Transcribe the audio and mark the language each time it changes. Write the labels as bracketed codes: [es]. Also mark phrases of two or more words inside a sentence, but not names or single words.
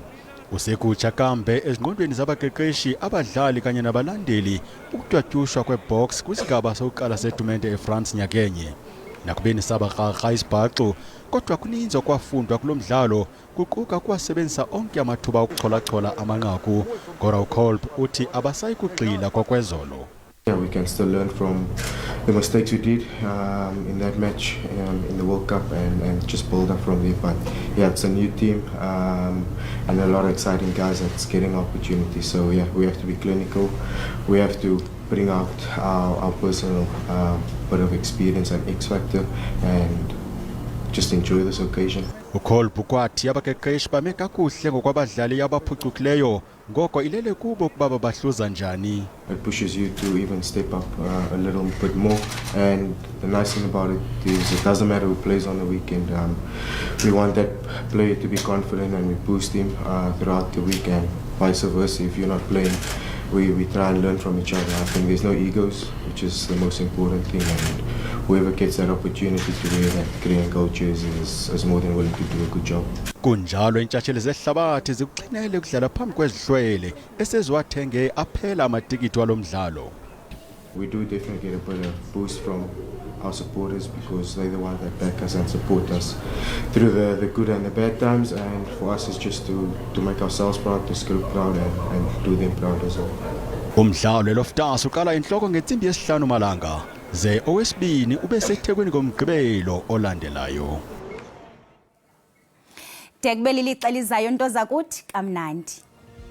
[xh] Usekutsha kambe ezingqondweni zabaqeqeshi abadlali kanye nabalandeli ukutwatyushwa kwebox kwisigaba sokuqala setumente eFrance nyakenye. Nakubeni sabarharha isibhaxo kodwa kuninzi okwafundwa kulo mdlalo kuquka kuwasebenzisa onke amathuba okucholachola amanqaku. Gora Kolb uthi abasayi kugxila kwakwezolo. [en] Yeah, we can still learn from the mistakes we did in that match in the World Cup and just build up from there. But yeah, it's a new team and a lot of exciting guys that's getting opportunities. So yeah, we have to be clinical. We have to bring out our personal bit of experience and X factor and just enjoy this occasion. [xh] uKolb kwathi abaqeqeshi bame kakuhle ngokwabadlali abaphucukileyo ngoko ilele kubo ukuba babahluza njani. [en] It pushes you to even step up a little bit more, and the nice thing about it is it doesn't matter who plays on the weekend. We want that player to be confident and we boost him throughout the week, and vice versa. If you're not playing, we try and learn from each other. I think there's no egos, which is the most important thing, and whoever gets that opportunity to wear that green and gold jersey is more than willing to do a good job. [xh] Kunjalo intshatsheli zehlabathi zikuxinele ukudlala phambi kwezihlwele eseziwathenge aphela amatikiti walo mdlalo. [en] We do definitely get a bit of boost from our supporters because they're the ones that back us and support us through the good and the bad times, and for us it's just to make ourselves proud, this group proud and do them proud as well. [xh] Umdlalo eLoftus uqala inhloko ngetsimbi yesihlanu malanga ze owesibini ube seThekwini ngomgqibelo olandelayo. Dekubeli lixa lizayo nto zakuthi kamnandi.